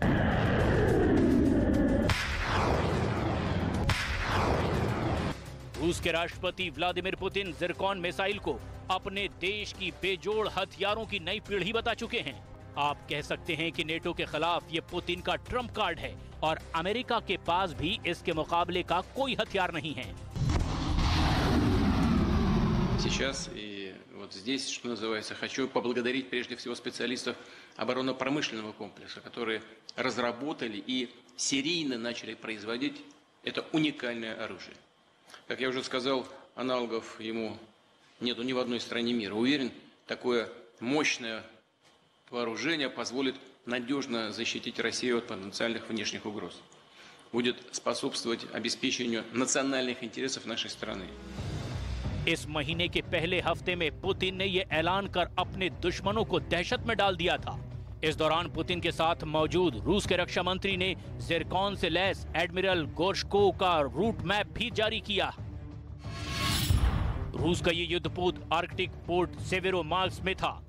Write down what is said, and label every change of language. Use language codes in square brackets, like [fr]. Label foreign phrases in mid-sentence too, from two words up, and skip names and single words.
[hi] रूस के राष्ट्रपति व्लादिमीर पुतिन ज़िरकॉन मिसाइल को अपने देश की बेजोड़ हथियारों की नई पीढ़ी बता चुके हैं। आप कह सकते हैं कि नेटो के खिलाफ ये पुतिन का [en] trump card [hi] है और अमेरिका के पास भी इसके मुकाबले का कोई हथियार नहीं है। [ru] Сейчас и вот здесь, что называется, хочу поблагодарить прежде всего специалистов оборонно-промышленного комплекса, которые разработали и серийно начали производить это уникальное оружие. Как я уже сказал, аналогов ему нету ни в одной стране мира. Уверен, такое мощное вооружение позволит надежно защитить Россию от потенциальных внешних угроз. Будет способствовать обеспечению национальных интересов нашей страны. [hi] इस महीने के पहले हफ्ते में पुतिन ने यह ऐलान कर अपने दुश्मनों को दहशत में डाल दिया था। इस दौरान पुतिन के साथ मौजूद रूस के रक्षा मंत्री ने ज़िरकॉन से लैस एडमिरल गोर्शकोव का [en] route map [hi] भी जारी किया। रूस का ये युद्धपोत [en] Arctic port [hi] सेवेरोमार्स्क में था।